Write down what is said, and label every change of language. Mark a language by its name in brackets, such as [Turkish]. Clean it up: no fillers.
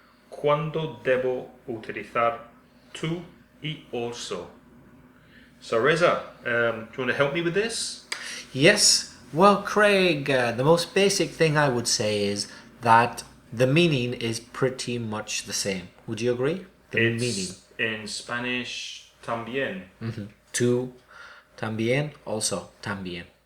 [Spanish] ¿Cuándo debo utilizar tú y also? [English] So Reza, do you want to help me with this? Yes. Well, Craig, the most basic thing I would say is that the meaning is pretty much the same. Would you agree? The meaning. In Spanish, también. [Spanish] Tú, también, also, también.